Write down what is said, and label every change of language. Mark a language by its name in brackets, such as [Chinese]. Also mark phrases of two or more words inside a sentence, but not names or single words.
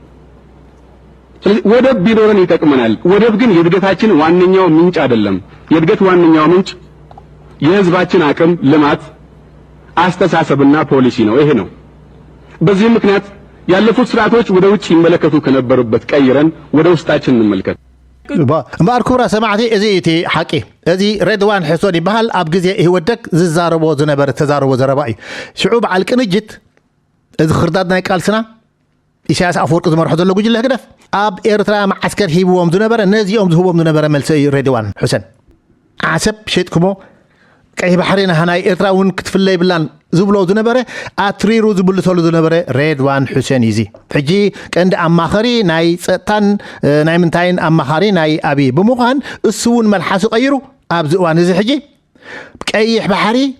[Amharic] ስለዚህ ወደብ ቢኖረን ይጠቅመናል ወደብ ግን የእድገታችን ዋነኛው ምንጭ አይደለም የእድገት ዋነኛው ምንጭ የህዝባችን አቅም ልማት አስተሳሰብና ፖሊሲ ነው ይሄ ነው በዚህ ምክንያት ያለፉት ስርዓቶች ወደ ውጭ ይመለከቱ ከነበሩበት ቀይረን ወደ ውስጣችን እንመልከት [Tigrinya] እምበር ክብራ ሰማዕቲ እዚ እቲ ሓቂ እዚ ሬድዋን ሕሶን ይበሃል ኣብ ግዜ ይወደቅ ዝዛረቦ ዝነበረ ተዛረቦ ዘረባ እዩ ሽዑ በዓል ቅንጅት እዚ ክርዳድ ናይ ቃልስና ኢሳያስ ኣፈወርቂ ዝመርሖ ዘሎ ጉጅለ ህግደፍ ኣብ ኤርትራ ማዓስከር ሂብዎም ዝነበረ ነዚኦም ዝህቦም ዝነበረ መልሲ እዩ ሬድዋን ሕሰን ዓሰብ ሸጥክሞ ቀይ ባሕሪ ናሃናይ ኤርትራ እውን ክትፍለይ ብላን ዝብሎ ዝነበረ ኣትሪሩ ዝብልተሉ ዝነበረ ሬድዋን ሕሰን ይዚ ሕጂ ቀንዲ ኣማኸሪ ናይ ፀጥታን ናይ ምንታይን ኣማኻሪ ናይ ኣብይ ብምዃን እሱ እውን መልሓሱ ቀይሩ ኣብዚ እዋን እዚ ሕጂ ቀይሕ ባሕሪ